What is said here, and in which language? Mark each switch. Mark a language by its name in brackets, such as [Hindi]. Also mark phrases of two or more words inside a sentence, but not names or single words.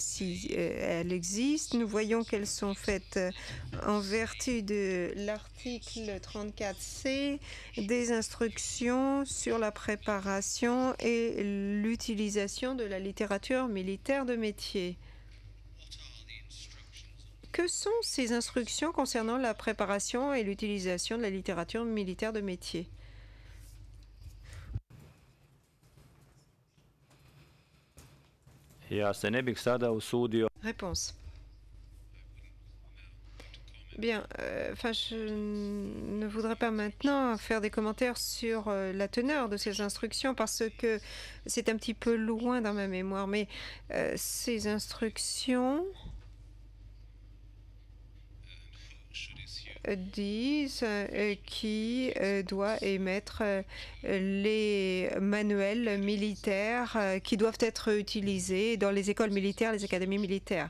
[French] Si elles existent, nous voyons qu'elles sont faites en vertu de l'article 34C des instructions sur la préparation et l'utilisation de la littérature militaire de métier. Que sont ces instructions concernant la préparation et l'utilisation de la littérature militaire de métier? [Serbian] Ja se ne bih sada usudio [French] Réponse. Bien, je ne voudrais pas maintenant faire des commentaires sur la teneur de ces instructions parce que c'est un petit peu loin dans ma mémoire, mais ces instructions disent qui doit émettre les manuels militaires qui doivent être utilisés dans les écoles militaires, les académies militaires.